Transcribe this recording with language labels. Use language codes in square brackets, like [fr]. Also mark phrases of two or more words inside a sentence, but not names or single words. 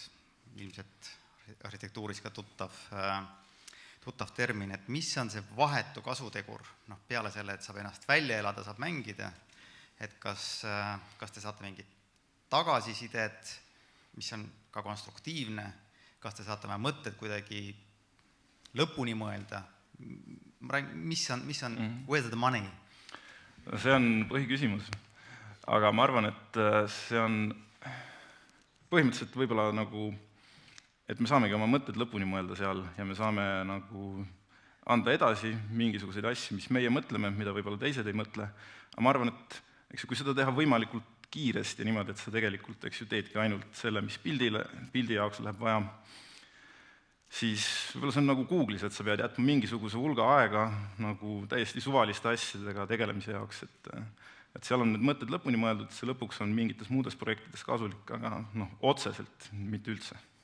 [et] ilmselt arhitektuuris ka tuttav termin, et mis on see vahetu kasutegur, peale selle, et saab ennast välja elada, saab mängida, et kas te saate mingit tagasisidet, mis on ka konstruktiivne, kas te saate oma mõtted kuidagi lõpuni mõelda, mis on [en] where's the money? [et] See on põhiküsimus, aga ma arvan, et see on põhimõtteliselt võib-olla nagu, et me saamegi oma mõtted lõpuni mõelda seal ja me saame nagu anda edasi mingisuguseid asju, mis meie mõtleme, mida võib-olla teised ei mõtle, aga ma arvan, et kui seda teha võimalikult kiiresti ja niimoodi, et sa tegelikult teedki ainult selle, mis pildi jaoks läheb vaja, siis võib-olla see on nagu Google'is, et sa pead jätma mingisuguse hulga aega nagu täiesti suvaliste asjadega tegelemise jaoks, et seal on need mõtted lõpuni mõeldud, see lõpuks on mingites muudes projektides kasulik, aga otseselt mitte üldse.